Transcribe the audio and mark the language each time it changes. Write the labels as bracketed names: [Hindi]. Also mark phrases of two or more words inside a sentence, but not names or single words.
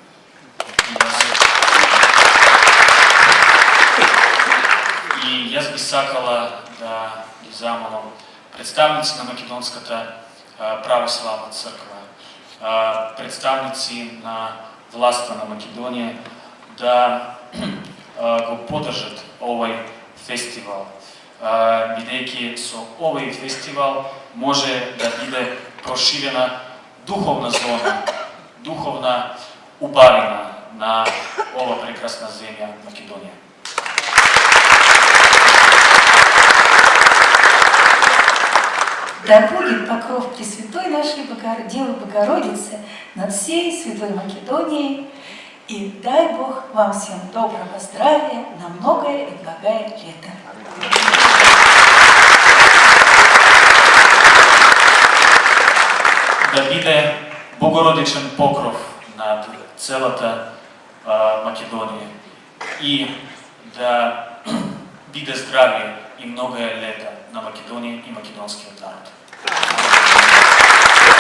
[Macedonian] И јас би сакала да ги замолам представници на Македонската православна црква, представници на власта на Македонија да го поддржат овој фестивал, бидејќи со овој фестивал може да биде проширена духовна зона, духовна убавина на ова прекрасна земја Македонија. [Russian] Да будет покров Пресвятой нашей Девы Богородицы над всей Святой Македонией. И дай Бог вам всем доброго здравия на многое и благое лето. [Macedonian] Да биде Богородичен покров над целата Македонија и да биде здравие и [Russian] многое лета [Macedonian] на Македонија и македонскиот народ.